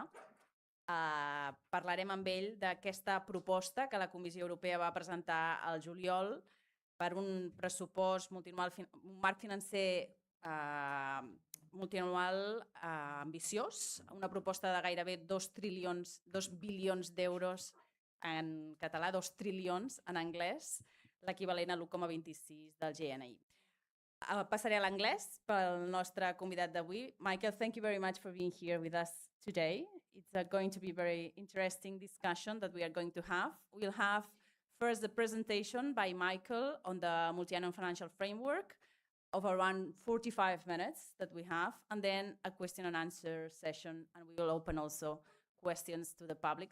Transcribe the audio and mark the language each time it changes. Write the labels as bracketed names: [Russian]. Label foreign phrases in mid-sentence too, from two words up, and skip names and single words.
[Catalan] Parlarem amb ell d'aquesta proposta que la Comissió Europea va presentar al juliol per un pressupost multianual, un marc financer multianual ambiciós, una proposta de gairebé 2 bilions d'euros en català, 2 trilions en anglès, l'equivalent a l'1,26 del GNI. Passaré a l'anglès pel nostre convidat d'avui. [English] Michael, thank you very much for being here with us today. It's going to be a very interesting discussion that we are going to have. We'll have first the presentation by Michael on the multi-annual financial framework of around 45 minutes that we have, and then a question and answer session, and we will open also questions to the public.